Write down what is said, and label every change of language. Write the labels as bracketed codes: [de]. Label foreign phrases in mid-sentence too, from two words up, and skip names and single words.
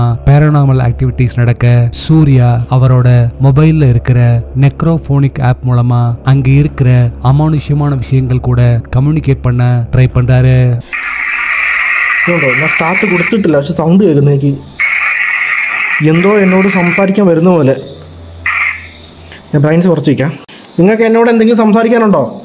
[en] paranormal activities [ta] நடக்க சூர்யா அவரோட மொபைல்ல இருக்கிற [en] necrophonic app [ta] மூலமா அங்க இருக்கிற அமானுஷ்யமான விஷயங்கள் கூட கம்யூனிகேட் பண்ண ட்ரை பண்றாரு. [ml] ഞാൻ സ്റ്റാർട്ട് കൊടുത്തിട്ടില്ല, പക്ഷെ സൗണ്ട് കേൾക്കുന്നു എനിക്ക്. എന്തോ എന്നോട് സംസാരിക്കാൻ വരുന്ന പോലെ. ഞാൻ ബ്രൈൻസ് കുറച്ച് വയ്ക്കാം. നിങ്ങൾക്ക് എന്നോട് എന്തെങ്കിലും സംസാരിക്കാനുണ്ടോ?